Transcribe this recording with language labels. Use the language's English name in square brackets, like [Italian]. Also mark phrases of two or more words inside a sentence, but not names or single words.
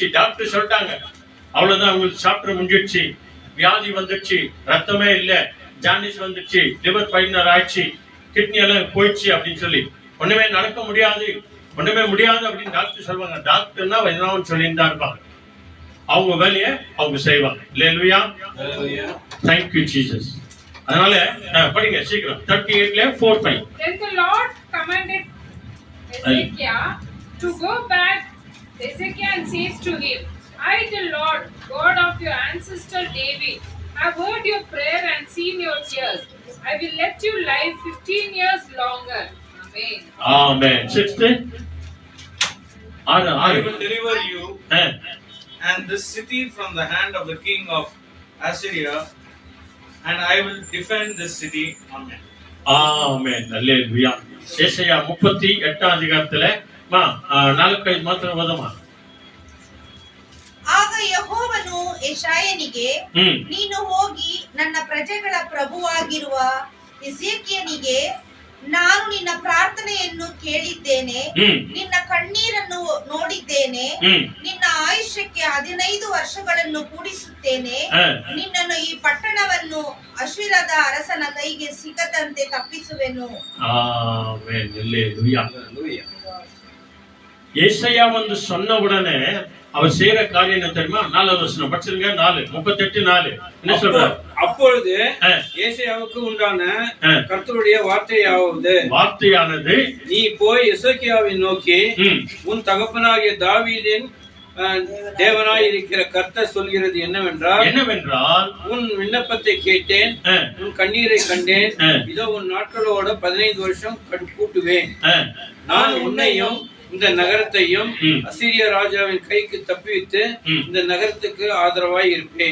[Tamil] டாக்டர் சொல்லிட்டாங்க, அவ்வளவுதான், உங்களுக்கு சாப்பிட முடிஞ்சிடுச்சு, வியாதி வந்துடுச்சு, ரத்தமே இல்ல, ஜாண்டிஸ் வந்துடுச்சு, [English] liver failure [Tamil] ஆயிடுச்சு, கிட்னி எல்லாம் போயிடுச்சு அப்படின்னு சொல்லி ஒண்ணுமே நடக்க முடியாது, ஒண்ணுமே முடியாது அப்படின்னு டாக்டர் சொல்லுவாங்க. டாக்டர்னா எதனாலும் சொல்லிட்டு தான் இருப்பாங்க. அவங்க வேலையை அவங்க செய்வாங்க. அல்லேலூயா. [English] Thank you Jesus. [Tamil] அதனால படிங்க சீக்கிரம் 38ல 4:5. [English] Then the Lord commanded Hezekiah to go back. Hezekiah and says to him, I, the Lord, God of your ancestor David, have heard your prayer and seen your tears. I will let you live 15 years longer. Amen. Amen. 6th. I will deliver you and this city from the hand of the king of Assyria, and I will defend this city. Amen. Amen. Hallelujah. [Tamil] ஏசாயா 38 அதிகாரத்துல 4-5 மாத்திரம் ஓதுமா. [Kannada] ಆಗ ಯೆಹೋವನು ಯೆಶಾಯನಿಗೆ, ನೀನು ಹೋಗಿ ನನ್ನ ಪ್ರಜೆಗಳ ಪ್ರಭುವಾಗಿರುವ ಹಿಜ್ಕೀಯನಿಗೆ, ನಾನು ನಿನ್ನ ಪ್ರಾರ್ಥನೆಯನ್ನು ಕೇಳಿದ್ದೇನೆ, ನಿನ್ನ ಕಣ್ಣೀರನ್ನು ನೋಡಿದ್ದೇನೆ, ನಿನ್ನ ಆಯುಷ್ಯಕ್ಕೆ 15 ವರ್ಷಗಳನ್ನು ಕೂಡಿಸುತ್ತೇನೆ, ನಿನ್ನನ್ನು ಈ ಪಟ್ಟಣವನ್ನು ಅಶ್ಶೂರದ ಅರಸನ ಕೈಗೆ ಸಿಗದಂತೆ ತಪ್ಪಿಸುವೆನು. [Tamil] ஆமென். அல்லேலூயா. ஏசாயா வந்து சொன்ன உடனே அவர் செய்யற காரியம் என்ன தெரியுமா? 4வது வசனம் படிச்சிருங்க. 4:38 என்ன சொல்றார்? அப்பொழுது ஏசாயாவுக்கு உண்டான கர்த்தருடைய வார்த்தையானது, நீ போய் எசேக்கியாவை நோக்கி, உன் தகப்பனாகிய தாவீதின் தேவனாய் இருக்கிற கர்த்தர் சொல்கிறது என்னவென்றால், உன் விண்ணப்பத்தை கேட்டேன், உன் கண்ணீரை கண்டேன், இதோ உன் நாட்களோட 15 வருஷம் கூட்டுவேன், நான் உன்னையும் இந்த நகரத்தையும் அசீரிய ராஜாவின் கைக்கு தப்பிவித்து இந்த நகரத்துக்கு ஆதரவாய் இருப்பேன்.